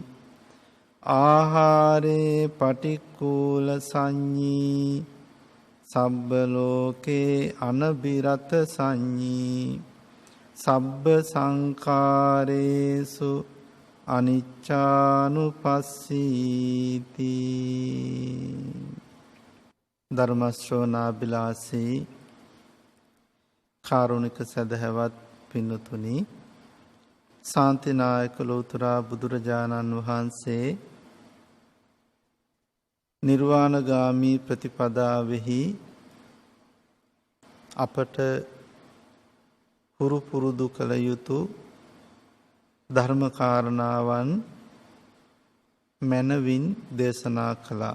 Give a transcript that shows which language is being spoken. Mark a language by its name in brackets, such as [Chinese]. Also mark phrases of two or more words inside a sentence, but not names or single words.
[Pali] ආහාරේ පටික්කුල සංඤී සබ්බ ලෝකේ අනබිරත සංඤී සබ්බ සංඛාරේසු [Sinhala] අනිච්චානුපස්සීති ධර්ම ශ්‍රවණාබිලාසී කාරුණික සදහවත් පින්නතුනි ශාන්තිනායක ලෝතර බුදුරජාණන් වහන්සේ නිර්වාණගාමී ප්‍රතිපදාවෙහි අපට හුරු පුරුදු කළ යුතු ධර්ම කාරණාවන් මැනවින් දේශනා කළා.